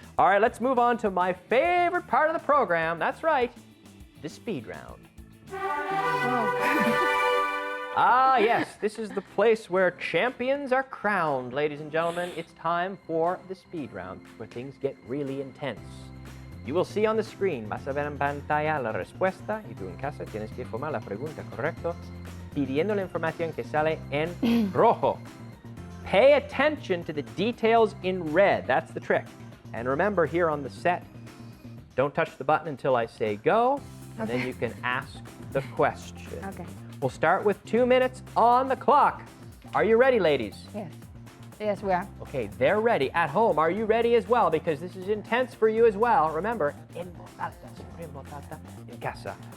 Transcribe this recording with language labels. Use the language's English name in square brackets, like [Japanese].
[English] All right, let's move on to my favorite part of the program. That's right, the speed round. Ah, yes, this is the place where champions are crowned, ladies and gentlemen. It's time for the speed round, where things get really intense. You will see on the screen, [Spanish] vas a ver en pantalla la respuesta, y tú en casa tienes que formar la pregunta correcta, pidiendo la información que sale en rojo. [English] Pay attention to the details in red. That's the trick. And remember, here on the set, don't touch the button until I say go, and then you can ask the question. Okay. We'll start with 2 minutes on the clock. Are you ready, ladies? Yes. Yes, we are. Okay, they're ready. At home, are you ready as well? Because this is intense for you as well. Remember, [Spanish] en voz alta, siempre en voz alta, en casa.